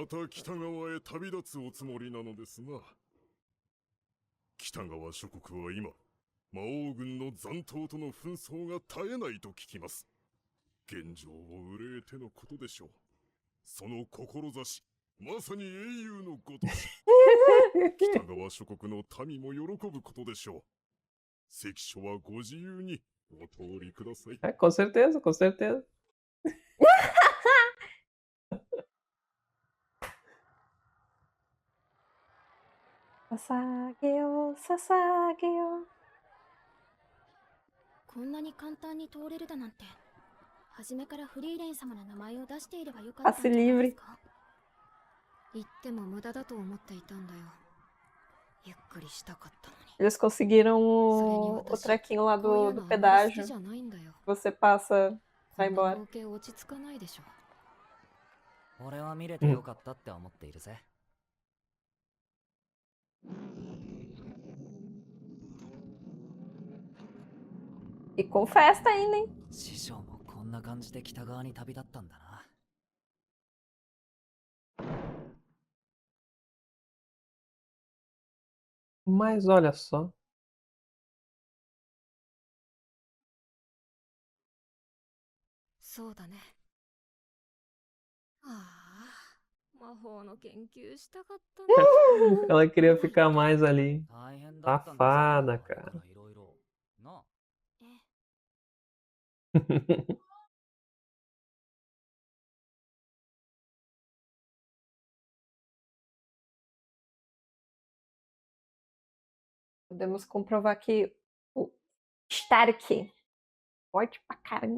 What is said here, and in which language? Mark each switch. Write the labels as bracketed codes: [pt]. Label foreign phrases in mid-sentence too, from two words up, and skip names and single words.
[ja] また北側へ旅立つおつもりなのですな。北側諸国は今、魔王軍の残党との紛争が絶えないと聞きます。現状を憂えてのことでしょう。その志、まさに英雄のごとし。北側諸国の民も喜ぶことでしょう。関所はご自由にお通りください。 [pt] Com certeza, com certeza. [ja] Sasageo, Sasageo. こんなに簡単に通れるだなんて、初めからフリーレン様の名前を出していればよかったんじゃないですか。言っても無駄だと思っていたんだよ。ゆっくりしたかったのに。 [pt] Eles conseguiram o trequinho lá do pedágio. Você passa, vai embora. [ja] 光景落ち着かないでしょ。俺は見れてよかったって思っているぜ。 [pt] E com festa ainda, hein? [ja] 師匠もこんな感じで北側に旅立ったんだな。 [pt] Mas olha só. [ja] そうだね。ああ、魔法の研究したかったな。 [pt] Ela queria ficar mais ali. [ja] 大変だったんだぞ。 [pt] Safada, cara. [ja] いろいろな。 [pt] Podemos comprovar que o Stark, forte pra caramba.